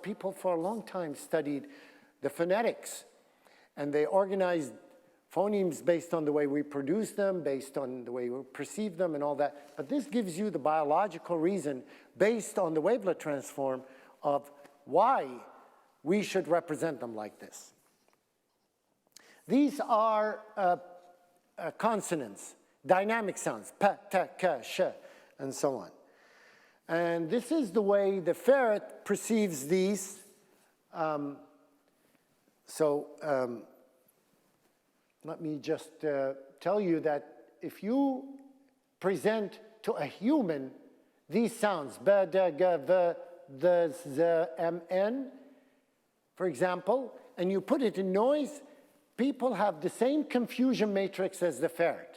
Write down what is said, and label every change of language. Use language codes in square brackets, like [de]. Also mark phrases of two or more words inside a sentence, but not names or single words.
[en] People for a long time studied the phonetics, and they organized phonemes based on the way we produce them, based on the way we perceive them and all that. But this gives you the biological reason based on the wavelet transform of why we should represent them like this. These are consonants, dynamic sounds, pa, ta, ka, sh, and so on. And this is the way the ferret perceives these. Let me just tell you that if you present to a human these sounds, ba, da, ga, va, the, z, m, n, for example, and you put it in noise, people have the same confusion matrix as the ferret.